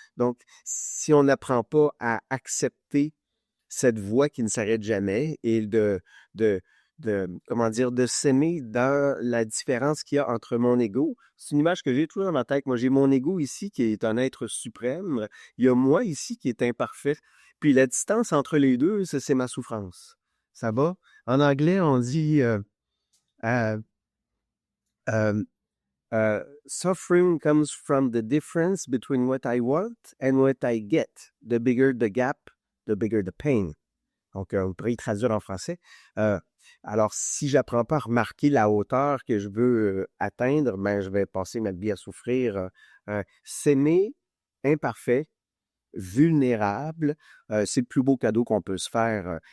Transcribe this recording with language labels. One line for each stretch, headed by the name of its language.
French: Donc, si on n'apprend pas à accepter cette voix qui ne s'arrête jamais et de, comment dire, de s'aimer dans la différence qu'il y a entre mon ego. C'est une image que j'ai toujours dans ma tête. Moi, j'ai mon ego ici qui est un être suprême. Il y a moi ici qui est imparfait. Puis la distance entre les deux, c'est ma souffrance. Ça va? En anglais, on dit
English: euh, euh, suffering comes from the difference between what I want and what I get. The bigger the gap, the bigger the pain.
French: Donc, on pourrait y traduire en français. Alors, si j'apprends pas à remarquer la hauteur que je veux atteindre, ben, je vais passer ma vie à souffrir. S'aimer imparfait, vulnérable, c'est le plus beau cadeau qu'on peut se faire.